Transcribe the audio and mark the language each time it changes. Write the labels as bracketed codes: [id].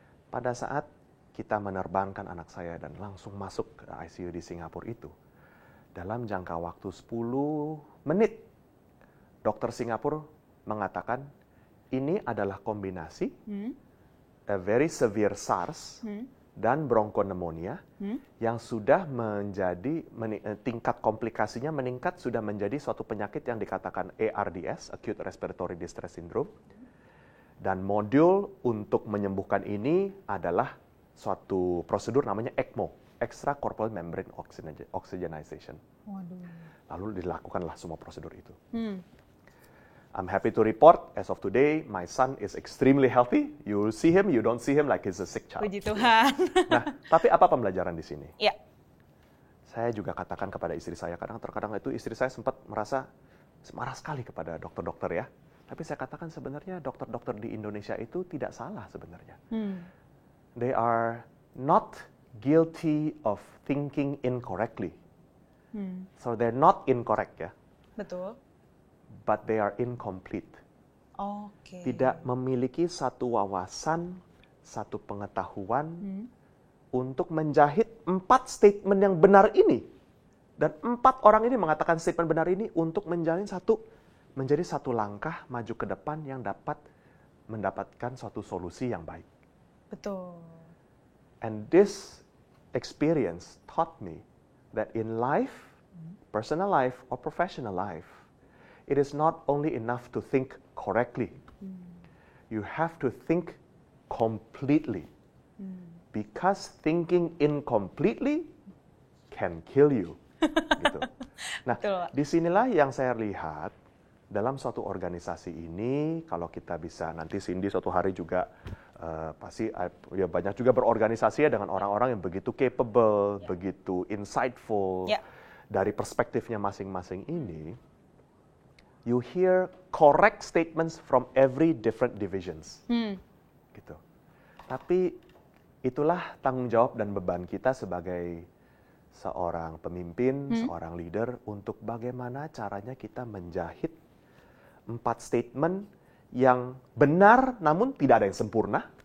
[id] Pada saat kita menerbangkan anak saya dan langsung masuk ke ICU di Singapura itu, dalam jangka waktu 10 menit, dokter Singapura mengatakan ini adalah kombinasi [en] a very severe [id] SARS dan bronkonemonia yang sudah menjadi tingkat komplikasinya meningkat, sudah menjadi suatu penyakit yang dikatakan ARDS, Acute Respiratory Distress Syndrome, Dan modul untuk menyembuhkan ini adalah suatu prosedur namanya ECMO, Extracorporeal Membrane Oxygenization. Waduh. Lalu dilakukanlah semua prosedur itu. [en] I'm happy to report, as of today, my son is extremely healthy. You see him, you don't see him like he's a sick child. [id] Puji Tuhan. Nah, tapi apa pembelajaran di sini? Ya. Saya juga katakan kepada istri saya, terkadang itu istri saya sempat merasa marah sekali kepada dokter-dokter ya. Tapi saya katakan sebenarnya dokter-dokter di Indonesia itu tidak salah sebenarnya. [en] They are not guilty of thinking incorrectly. So they're not incorrect ya. [id] Betul. [en] But they are incomplete. [id] Oke. Tidak memiliki satu wawasan, satu pengetahuan untuk menjahit 4 statement yang benar ini. Dan 4 orang ini mengatakan statement benar ini untuk menjadi satu langkah maju ke depan yang dapat mendapatkan suatu solusi yang baik. Betul. [en] And this experience taught me that in life, personal life or professional life, it is not only enough to think correctly. You have to think completely. Because thinking incompletely can kill you. [id] Gitu. Nah, disinilah yang saya lihat dalam suatu organisasi ini, kalau kita bisa nanti Cindy suatu hari juga pasti ya banyak juga berorganisasi ya dengan orang-orang yang begitu capable, begitu insightful dari perspektifnya masing-masing ini. [en] You hear correct statements from every different divisions. [id] Gitu. Tapi itulah tanggung jawab dan beban kita sebagai seorang pemimpin, seorang leader untuk bagaimana caranya kita menjahit 4 statement yang benar namun tidak ada yang sempurna.